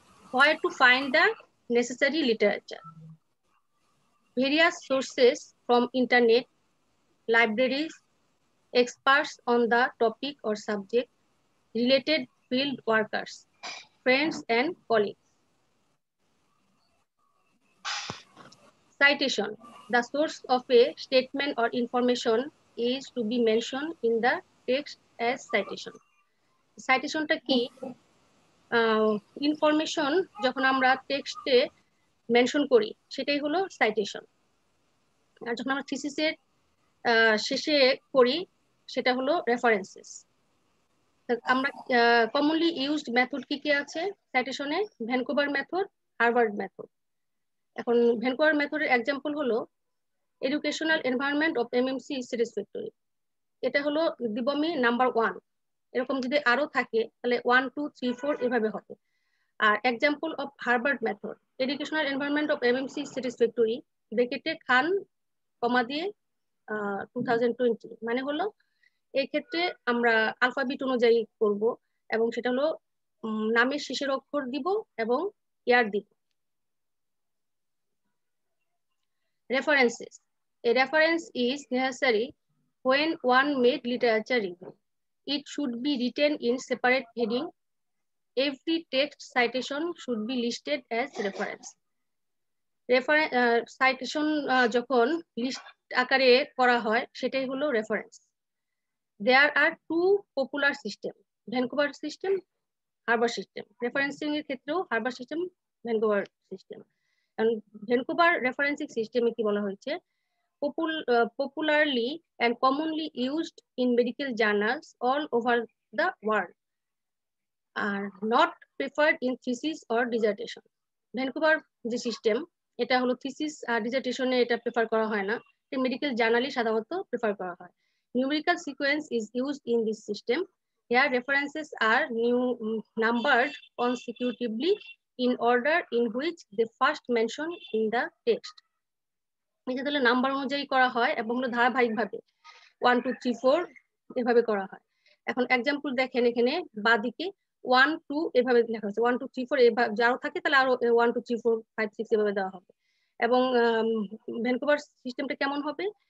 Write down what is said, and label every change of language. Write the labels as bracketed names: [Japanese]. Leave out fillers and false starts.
[English] Where to find the necessary literature? Various sources from internet, libraries, experts on the topic or subject, related field workers, friends and colleagues. Citation. The source of a statement or information is to be mentioned in the text as citation. [Bangla] Citation টা কি? Information যখন আমরা টেক্সটে mention করি সেটাই হলো citation. আর যখন আমরা থিসিসের শেষে করি সেটা হলো রেফারেন্সেস। আমরা কমনলি ইউজড মেথড কি কি আছে সাইটেশনে? Vancouver method, Harvard method. এখন ভ্যানকুভার মেথডের এক্সাম্পল হলো [English] Educational environment of MMC is satisfactory. [Bangla] এটা হলো দিব আমি নাম্বার 1। এরকম যদি আরো থাকে তাহলে 1 2 3 4 এভাবে হবে। আর example of Harvard method, [English] educational environment of MMC is satisfactory [Bangla] ব্র্যাকেটে খান কমা দিয়ে 2020, মানে হলো এই ক্ষেত্রে আমরা আলফাবেট অনুযায়ী করব, এবং সেটা হলো নামের শেষের অক্ষর দিব এবং ইয়ার দিব। [English] References. A reference is necessary when one made literature review. It should be written in separate heading. Every text citation should be listed as reference. [Bangla] Citation যখন লিস্ট আকারে করা হয় সেটাই হলো reference. [English] There are two popular system, Vancouver system, Harvard system. [Bangla] Referencing এর ক্ষেত্রেও Harvard system, Vancouver system. Vancouver referencing সিস্টেমে কি বলা হয়েছে? [English] Popularly and commonly used in medical journals all over the world, are not preferred in thesis or dissertation. [Bangla] Vancouver যে system এটা হলো thesis আর ডিসার্টেশনে এটা প্রেফার করা হয় না, এটা মেডিকেল জার্নালে সাধারণত প্রেফার করা হয়। [English] Numerical sequence is used in this system. Here references are numbered consecutively in order in which they first mentioned in the text. [Bangla] এটা তাহলে নাম্বার অনুযায়ী করা হয় এবং ধারাবাহিকভাবে 1 2 3 4 এভাবে করা হয়। এখন एग्जांपल দেখেন, এখানে বাদিকে 1 2 এভাবে লেখা আছে, 1 2 3 4 এভাবে যাও থাকে তাহলে আরো 1 2 3 4 5 6 এভাবে দেওয়া হবে। এবং ভ্যানকুভার সিস্টেমটা কেমন হবে?